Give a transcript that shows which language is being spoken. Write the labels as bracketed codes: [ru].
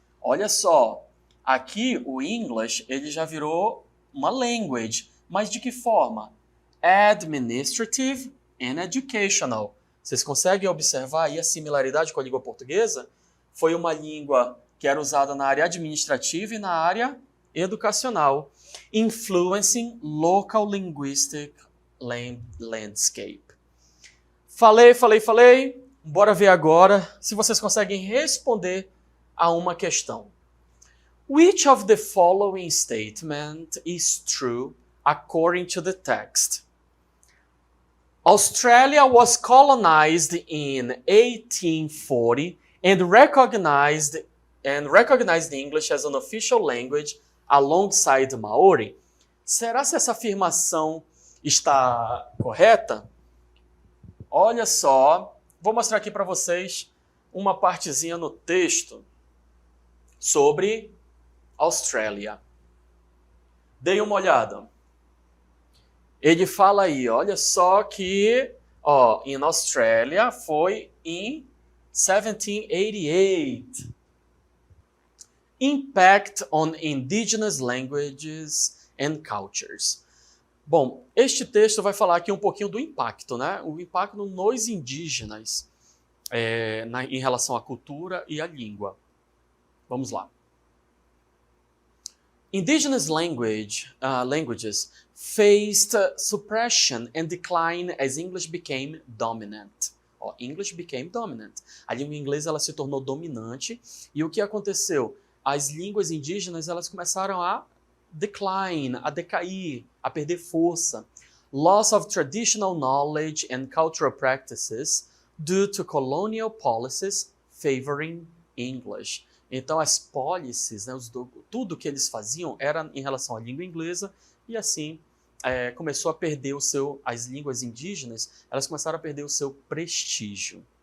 [pt] Olha só, aqui o English ele já virou uma language, mas de que forma? [en] Administrative and educational. [pt] Vocês conseguem observar aí a similaridade com a língua portuguesa? Foi uma língua que era usada na área administrativa e na área educacional, [en] influencing local linguistic landscape. [pt] Falei. Bora ver agora se vocês conseguem responder a uma questão. [en] Which of the following statement is true according to the text? Australia was colonized in 1840 and recognized English as an official language alongside Maori. [pt] Será que essa afirmação está correta? Olha só, vou mostrar aqui para vocês uma partezinha no texto sobre Austrália. Deem uma olhada. Ele fala aí, olha só que, in Australia foi em 1788. [en] Impact on indigenous languages and cultures. [pt] Bom, este texto vai falar aqui um pouquinho do impacto, né? O impacto nos indígenas em relação à cultura e à língua. Vamos lá. [en] Indigenous languages faced suppression and decline as English became dominant. English became dominant. [pt] A língua inglesa ela se tornou dominante e o que aconteceu? As línguas indígenas elas começaram a decline, a decair, a perder força. [en] Loss of traditional knowledge and cultural practices due to colonial policies favoring English. [pt] Então as policies, né, tudo que eles faziam era em relação à língua inglesa e assim começou a perder as línguas indígenas, elas começaram a perder o seu prestígio.